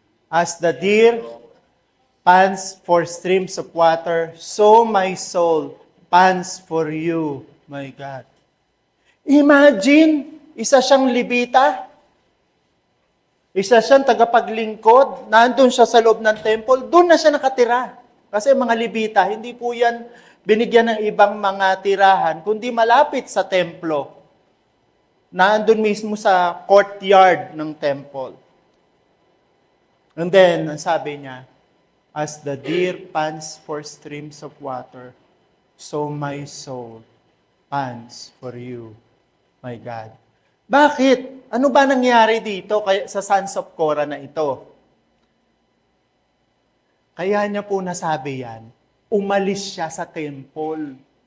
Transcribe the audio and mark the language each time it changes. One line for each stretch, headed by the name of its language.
English: As the deer pants for streams of water, so my soul pants for you, my God.
Filipino: Imagine, isa siyang Levita, isa siyang tagapaglingkod, nandun siya sa loob ng temple, doon na siya nakatira. Kasi mga Levita, hindi po yan binigyan ng ibang mga tirahan, kundi malapit sa templo. Nandun mismo sa courtyard ng temple.
English: And then,
Filipino: ang sabi niya,
English: as the deer pants for streams of water, so my soul pants for you, my God.
Filipino: Bakit? Ano ba nangyari dito sa sons of Korah na ito? Kaya niya po nasabi yan, umalis siya sa temple.